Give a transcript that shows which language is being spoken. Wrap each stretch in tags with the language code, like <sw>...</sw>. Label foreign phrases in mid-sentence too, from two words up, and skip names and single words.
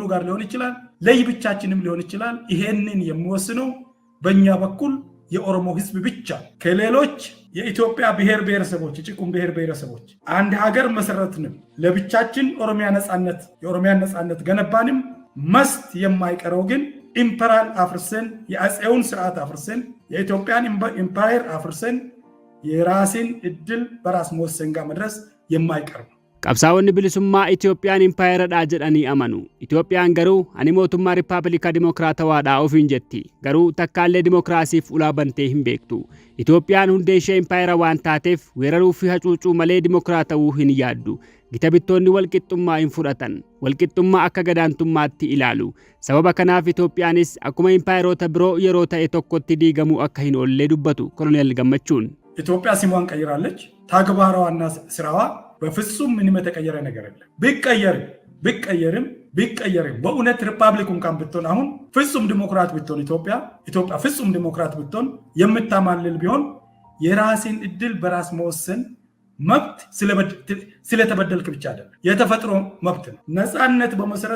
<am>ጋር ሊሆን ይችላል። ለይብቻችንም ሊሆን ይችላል። ይሄንን የሚወስነው በእኛ በኩል የኦሮሞ ህዝብ ብቻ። ከሌሎች የኢትዮጵያ ብሔር ብሔረሰቦች ጭቁን ብሔር ብሔረሰቦች አንድ ሀገር መሰረትንም ለብቻችን የኦሮሚያ ነፃነት ገነባንም መስት የማይቀረው ግን ኢምፐራል አፍርሰን የአፄውን ስርዓት አፍርሰን የኢትዮጵያን ኢምፓየር አፍርሰን የራስን እድል በራስ መወሰን ጋር መድረስ የማይቀር ነው።</am> <om>qabsaa'onni bilisummaa Itoophiyaan impaayeradhaa jedhanii amanu. Itoophiyaan garuu ani mootummaa Rippaabilika Dimokiraatawaadhaa ofiin jetti. Garuu takkaallee dimokiraasiif ulaa bantee hin beektu. Itoophiyaan hundee ishee impaayera waan taateef weeraruu fi hacuucuu malee dimokiraatawuu hin yaaddu. Gita bittoonni walqixxummaa hin fudhatan. Walqixxummaa akka gadaantummaatti ilaalu. Sababa kanaaf Itoophiyaanis akkuma impaayeroota biroo yeroo ta'e tokkotti diigamuu akka hin oollee dubbatu Koloneel Gammachuun.</om> <am>ኢትዮጵያ ስሟን ቀይራለች። ተግባሯና ስራዋ በፍጹም ምንም የተቀየረ ነገር የለም። ቢቀየርም በእውነት ሪፐብሊክ እንኳን ብትሆን አሁን ፍጹም ዲሞክራት ብትሆን ኢትዮጵያ ፍጹም ዲሞክራት ብትሆን የምታማልል ቢሆን የራስን እድል በራስ መወሰን መብት ስለተበደልክ ብቻ አይደለም፣ የተፈጥሮ መብት ነው። ነፃነት በመሰረቱ</am>